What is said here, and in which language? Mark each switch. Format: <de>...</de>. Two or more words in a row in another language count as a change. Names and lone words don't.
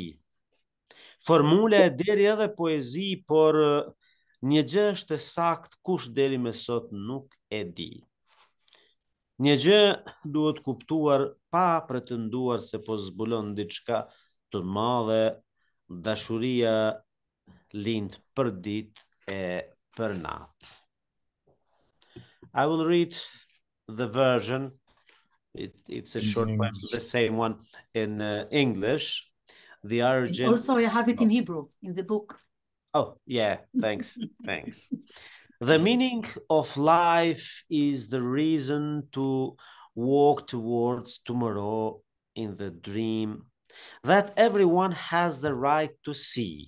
<sq>Formula e deri edhe poezi, por një gjë është e saktë, kush deri më sot nuk e di. Një gjë duhet kuptuar pa pretenduar se po zbulon diçka të madhe, dashuria lind për ditë e për natë.</sq> <en>I will read the version. It's a short poem, the same one in English. The origin. And also, I have it in Hebrew in the book. Oh, yeah, thanks, thanks. The meaning of life is the reason to walk towards tomorrow in the dream that everyone has the right to see.</en>